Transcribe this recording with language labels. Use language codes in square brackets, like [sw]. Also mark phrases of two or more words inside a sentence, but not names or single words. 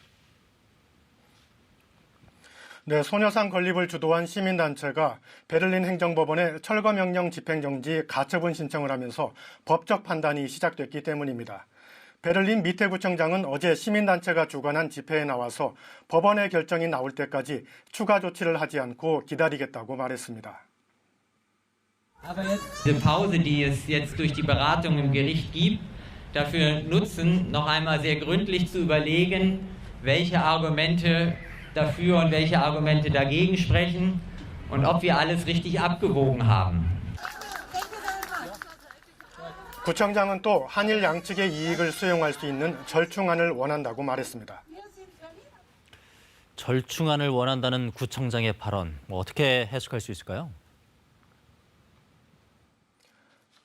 [ko] 네, 소녀상 건립을 주도한 시민단체가 베를린 행정법원에 철거 명령 집행정지 가처분 신청을 하면서 법적 판단이 시작됐기 때문입니다. 베를린 미테구청장은 어제 시민단체가 주관한 집회에 나와서 법원의 결정이 나올 때까지 추가 조치를 하지 않고 기다리겠다고 말했습니다. [de] Die Pause, die es jetzt durch die Beratung im Gericht gibt, dafür nutzen, noch einmal sehr gründlich zu überlegen, welche Argumente dafür und welche Argumente dagegen sprechen und ob wir alles richtig abgewogen haben. [ko] 구청장은 또 한일 양측의 이익을 수용할 수 있는 절충안을 원한다고 말했습니다. 절충안을 원한다는 구청장의 발언, 어떻게 해석할 수 있을까요?